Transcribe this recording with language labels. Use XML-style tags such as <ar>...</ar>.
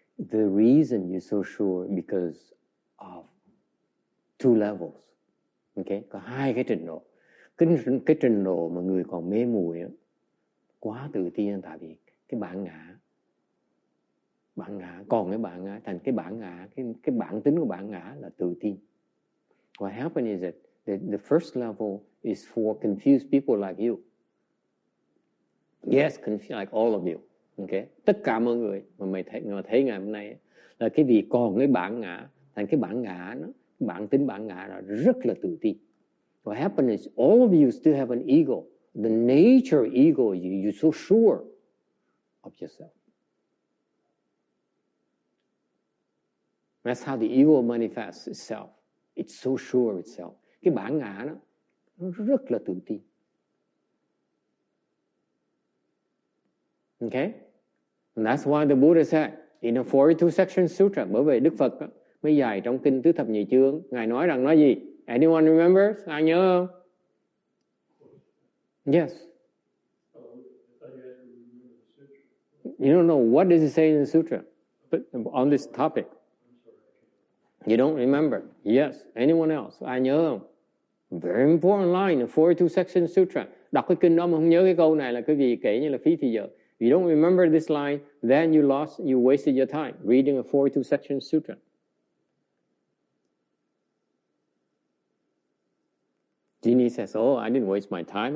<en>The reason you're so sure because of two levels.</en> <vi>Okay, có hai cái trình độ. Cái trình độ mà người còn mê muội đó, quá tự tin tại vì cái bản ngã còn cái bản ngã thành cái bản ngã, cái bản tính của bản ngã là tự tin.</vi> <en>What happened is that the first level is for confused people like you. Yes, confused like all of you.</en> <vi>Okay, tất cả mọi người mà mày thấy ngày hôm nay là cái vì còn cái bản ngã thành cái bản ngã nó, bản tính bản ngã là rất là tự tin.</vi> <en>What happened is all of you still have an ego. The nature ego of you, you're so sure of yourself. That's how the ego manifests itself. It's so sure of itself.</en> <vi>Cái bản ngã nó rất là tự tin.</vi> <en>Okay? And that's why the Buddha said in the 42 section sutra,</en> <vi>bởi vì Đức Phật mới dạy trong kinh tứ thập nhị chương, ngài nói rằng nói gì?</vi> <en>Anyone remembers?</en> <vi>Ai nhớ không?</vi> <en>Yes. You don't know what does it say in the sutra, but on this topic. You don't remember? Yes. Anyone else?</en> <vi>Ai nhớ không?</vi> <en>Very important line in 42 section sutra.</en> <vi>Đọc cái kinh đó mà không nhớ cái câu này là cái gì kể như là phí thì giờ.</vi> <en>If you don't remember this line, then you wasted your time reading a 42 section sutra. Jeannie says, oh, I didn't waste my time.</en>